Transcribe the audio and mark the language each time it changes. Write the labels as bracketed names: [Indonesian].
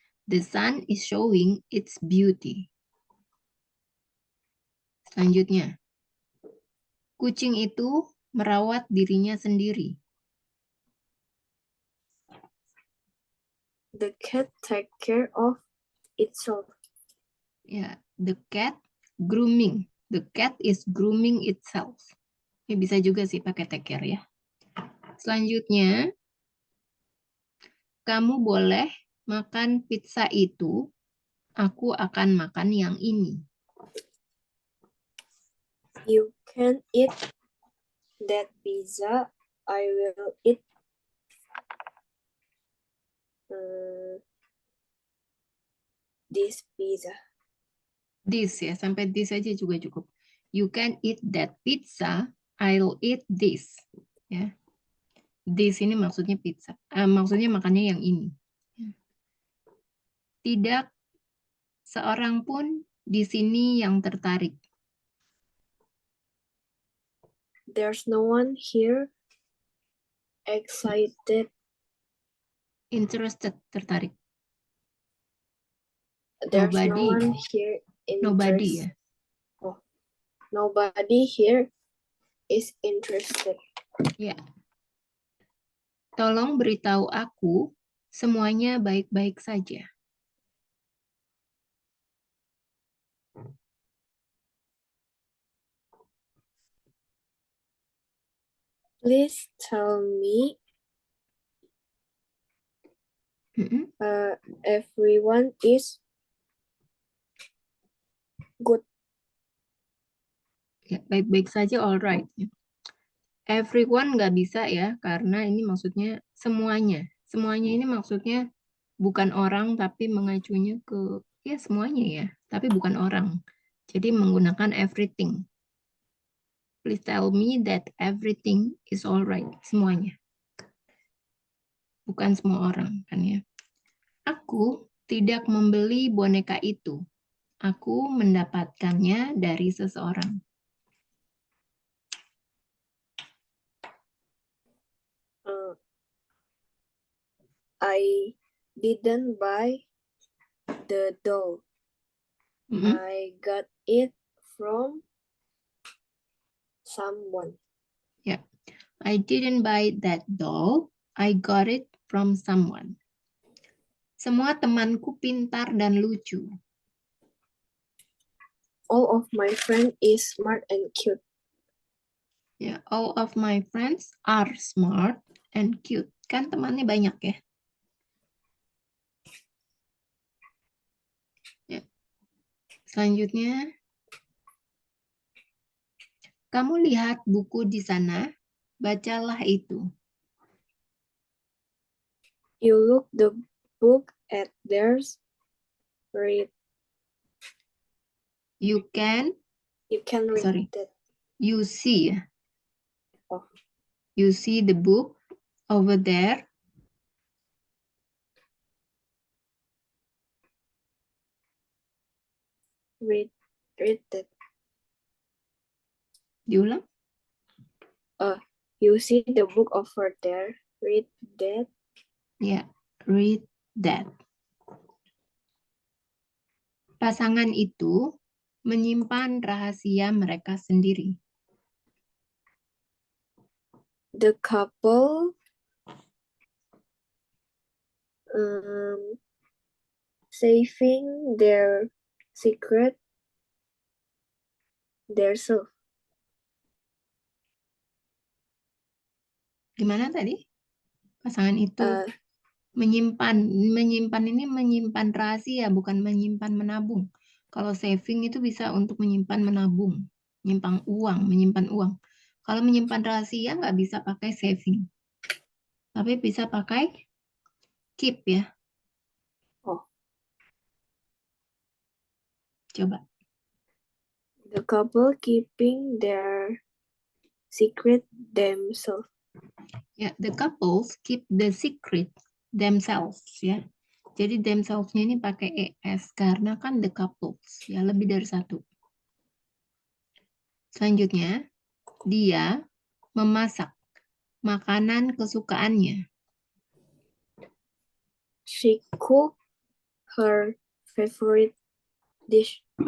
[English] The sun is showing its beauty. [Indonesian] Selanjutnya, kucing itu merawat dirinya sendiri. [English] The cat take care of itself. Ya, the cat grooming. The cat is grooming itself. [Indonesian] Ya, bisa juga sih pakai [English] take care [Indonesian] ya. Selanjutnya, kamu boleh makan pizza itu, aku akan makan yang ini. [English] You can eat that pizza. I will eat this pizza. [Indonesian] This ya, sampai this aja juga cukup. [English] You can eat that pizza, I'll eat this. [Indonesian] Ya. This ini maksudnya pizza. Maksudnya makannya yang ini. Tidak seorang pun di sini yang tertarik. [English] There's no one here excited. Interested, tertarik. There's Nobody. no one here Nobody ya. Nobody here is interested. Ya. [Indonesian] Tolong beritahu aku semuanya baik-baik saja. [English] Please tell me everyone is good. [Indonesian] Ya, baik-baik saja, alright. Everyone nggak bisa ya, karena ini maksudnya semuanya. Semuanya ini maksudnya bukan orang, tapi mengacunya ke, ya semuanya ya, tapi bukan orang. Jadi menggunakan everything. [English] Please tell me that everything is alright. [Indonesian] Semuanya. Bukan semua orang, kan ya. Aku tidak membeli boneka itu. Aku mendapatkannya dari seseorang. [English] I didn't buy the doll. I got it from someone. Yeah. I didn't buy that doll. I got it from someone. [Indonesian] Semua temanku pintar dan lucu. [English] All of my friends is smart and cute. Yeah, all of my friends are smart and cute. [Indonesian] Kan temannya banyak ya. Ya. Selanjutnya, kamu lihat buku di sana, bacalah itu. [English] You look the book at theirs, read. You can read that. You see. Oh. You see the book over there. Read that. [Indonesian] Diulang. [English] You see the book over there. Read that. Ya, read that. [Indonesian] Pasangan itu menyimpan rahasia mereka sendiri. [English] The couple saving their secret themselves. [Indonesian] Gimana tadi? Pasangan itu menyimpan ini menyimpan rahasia, bukan menyimpan menabung. Kalau saving itu bisa untuk menyimpan menabung, menyimpan uang. Kalau menyimpan rahasia nggak bisa pakai saving, tapi bisa pakai keep ya. Oh. Coba. [English] The couple keeping their secret themselves. Ya, the couples keep the secret themselves ya. [Indonesian] Jadi themselves-nya ini pakai es karena kan the couples ya, lebih dari satu. Selanjutnya, dia memasak makanan kesukaannya. [English] She cooked her favorite dish.